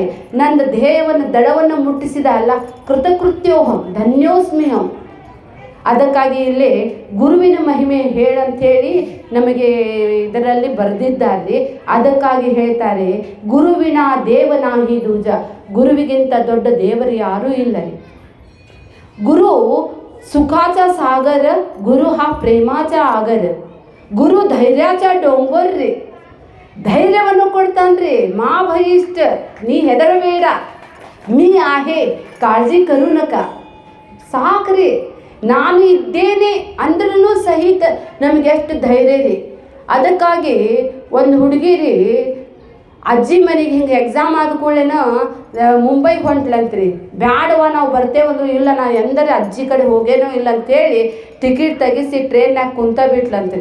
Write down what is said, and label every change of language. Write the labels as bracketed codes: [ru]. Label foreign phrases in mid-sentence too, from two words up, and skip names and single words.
[kn] ನನ್ನ ಧ್ಯೇಯವನ್ನು ದಡವನ್ನು ಮುಟ್ಟಿಸಿದ ಅಲ್ಲ, [sa] कृतकृत्योहं धन्योस्मिहं. [kn] ಅದಕ್ಕಾಗಿ ಇಲ್ಲಿ ಗುರುವಿನ ಮಹಿಮೆ ಹೇಳಂಥೇಳಿ ನಮಗೆ ಇದರಲ್ಲಿ ಬರೆದಿದ್ದಾರೆ. ಅದಕ್ಕಾಗಿ ಹೇಳ್ತಾರೆ, ಗುರುವಿನ [hi] देवनाही दूजा, [kn] ಗುರುವಿಗಿಂತ ದೊಡ್ಡ ದೇವರು ಯಾರೂ ಇಲ್ಲ ರೀ. [mr] ಗುರು सुखाचा सागर, गुरु हा प्रेमाचा आगर, गुरु धैर्याचा डोंगर रे. [kn] धैर्यವನ್ನು ಕೊಡ್ತಾನ್ರಿ. [sa] मा भयिष्ठ, [kn] ನೀ ಹೆದರಬೇಡ, [mr] मी आहे, काळजी करू नका. [kn] ಸಾಕ್ರಿ, ನಾನು ಇದ್ದೇನೆ ಅಂದ್ರೂ ಸಹಿತ ನಮ್ಗೆ ಎಷ್ಟು ಧೈರ್ಯ ರೀ. ಅದಕ್ಕಾಗಿ ಒಂದು ಹುಡುಗಿ ರೀ ಅಜ್ಜಿ ಮನೆಗೆ ಹಿಂಗೆ ಎಕ್ಸಾಮ್ ಆದ ಕೂಡಲೇನ ಮುಂಬೈಗೆ ಹೊಂಟ್ಲಂತ್ರಿ. ಬ್ಯಾಡವ ನಾವು ಬರ್ತೇವಂದ್ರು, ಇಲ್ಲ ನಾ ಎಂದರೆ ಅಜ್ಜಿ ಕಡೆ ಹೋಗೇನೋ ಇಲ್ಲ ಅಂತೇಳಿ ಟಿಕೆಟ್ ತೆಗಿಸಿ ಟ್ರೈನ್ಯಾಗ ಕುಂತ ಬಿಟ್ಲಂತ್ರಿ.